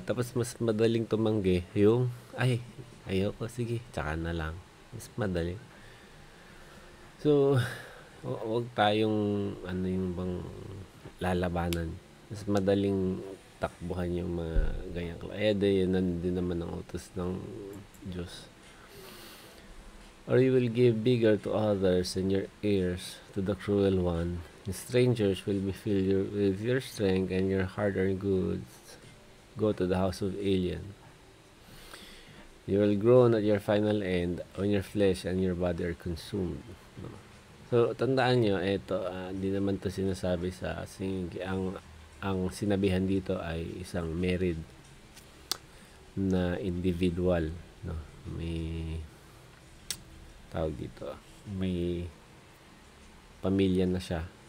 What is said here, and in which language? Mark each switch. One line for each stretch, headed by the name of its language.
Filipino: Tapos, mas madaling tumanggi yung, ayoko, sige, tsaka na lang. Mas madali. So, wag tayong yung bang lalabanan. Mas madaling takbuhan yung mga ganyan. Kaya din naman ang utos ng Diyos.
English: Or you will give bigger to others and your ears to the cruel one. And strangers will be filled with your strength, and your hard-earned goods go to the house of alien. You will groan at your final end when your flesh and your body are consumed. No?
Filipino: So, tandaan nyo, ito, di naman to sinasabi sa ang sinabihan dito ay isang married na individual. No? May tawag dito, may pamilya na siya.